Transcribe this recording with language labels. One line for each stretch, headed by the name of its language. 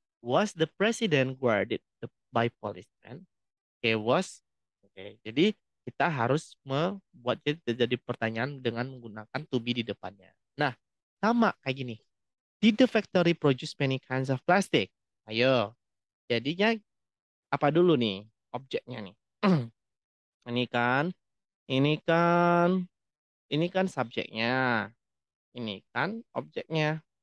English: Was the president guarded by policemen?
Indonesian: Oke, was. Oke, jadi kita harus membuat jadi pertanyaan dengan menggunakan to be di depannya. Nah, sama kayak gini.
English: Did the factory produce many kinds of plastic?
Indonesian: Ayo, jadinya apa dulu nih objeknya nih? Ini kan, ini kan, ini kan subjeknya, ini kan objeknya.